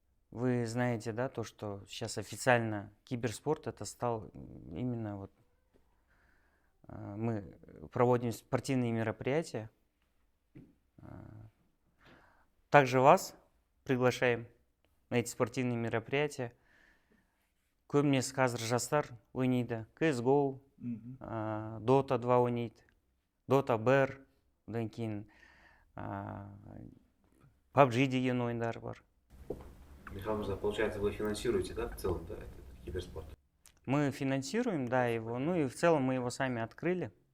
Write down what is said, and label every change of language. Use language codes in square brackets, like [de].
[ru] Вы знаете, да, то, что сейчас официально киберспорт это стал именно вот мы проводим спортивные мероприятия. Также вас приглашаем на эти спортивные мероприятия. [kk] Көбінесе қазір жастар ойнайды. CSGO, Dota 2 ойнайды, Dota BR, одан кейін PUBG деген ойындар бар. [ru] Михаил Мирза, получается, вы финансируете, да, в целом, да, этот киберспорт? Мы финансируем, да, его, ну и в целом мы его сами открыли.